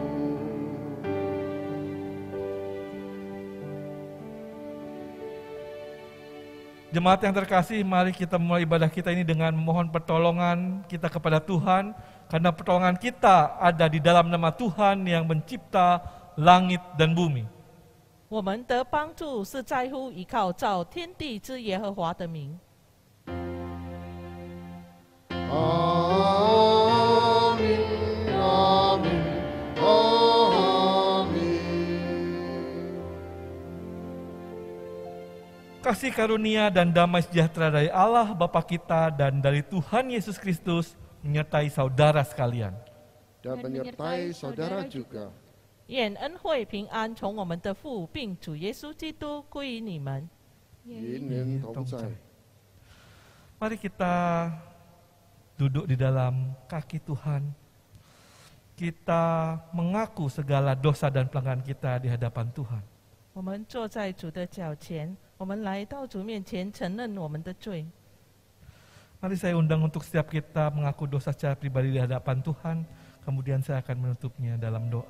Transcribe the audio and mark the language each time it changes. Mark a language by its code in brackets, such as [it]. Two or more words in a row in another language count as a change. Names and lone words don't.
[id] Jemaat yang terkasih, mari kita mulai ibadah kita ini dengan memohon pertolongan kita kepada Tuhan, karena pertolongan kita ada di dalam nama Tuhan yang mencipta langit dan bumi. [zh] 我们的帮助是在乎依靠造天地之耶和华的名。 [id] Amin, amin, amin. Kasih karunia dan damai sejahtera dari Allah Bapa kita dan dari Tuhan Yesus Kristus menyertai saudara sekalian. Dan menyertai saudara juga. [zh] 愿恩惠平安从我们的父并主耶稣基督归于你们。 Yin同在。 [id] Mari kita duduk di dalam kaki Tuhan. Kita mengaku segala dosa dan pelanggaran kita di hadapan Tuhan. [zh] 我们坐在主的脚前，我们来到主面前，承认我们的罪。 [id] Mari saya undang untuk setiap kita mengaku dosa secara pribadi di hadapan Tuhan. Kemudian saya akan menutupnya dalam doa.